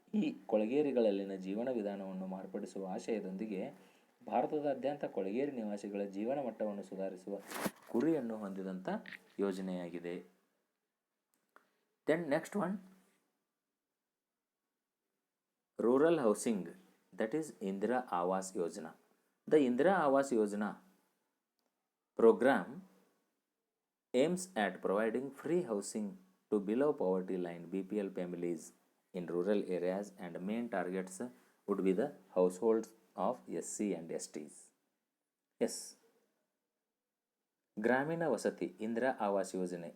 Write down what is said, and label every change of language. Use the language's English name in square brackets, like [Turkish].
[Kannada] ಈ ಕೊಳಗೇರಿಗಳಲ್ಲಿನ ಜೀವನ ವಿಧಾನವನ್ನು ಮಾರ್ಪಡಿಸುವ ಆಶಯದೊಂದಿಗೆ ಭಾರತದಾದ್ಯಂತ ಕೊಳಗೇರಿ ನಿವಾಸಿಗಳ ಜೀವನ ಮಟ್ಟವನ್ನು ಸುಧಾರಿಸುವ ಗುರಿಯನ್ನು ಹೊಂದಿದಂಥ ಯೋಜನೆಯಾಗಿದೆ. [English] Then next one, rural housing, that is Indira Awas Yojana. The Indira Awas Yojana program aims at providing free housing to below poverty line BPL families in rural areas, and main targets would be the households of SC and STs. Yes, [Kannada] ಗ್ರಾಮೀಣ ವಸತಿ ಇಂದಿರಾ ಆವಾಸ್ ಯೋಜನೆ.